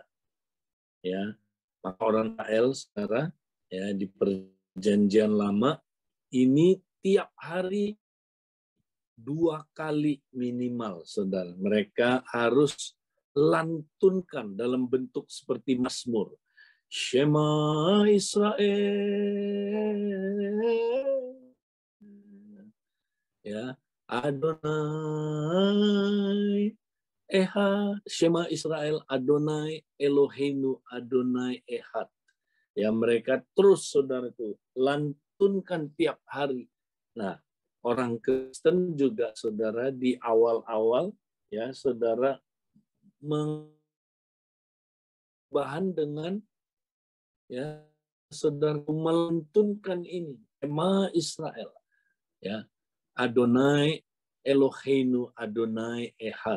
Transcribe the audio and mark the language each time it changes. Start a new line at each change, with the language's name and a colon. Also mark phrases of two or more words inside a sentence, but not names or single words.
Indonesian: Ya, maka orang Israel, saudara, ya, di Perjanjian Lama ini tiap hari 2 kali minimal, saudara. Mereka harus lantunkan dalam bentuk seperti Mazmur.
Hebrew: שמע ישראל, ya, אדוני אחד. שמע ישראל אדוני אלוהינו אדוני אחד.
Indonesian: Ya, mereka terus, saudaraku, lantunkan tiap hari. Nah, orang Kristen juga, saudara, di awal-awal, ya, saudara, bahan dengan, ya, saudara, melantunkan ini,
Hebrew: שמע ישראל, ya, אדוני אלוהינו אדוני אחד.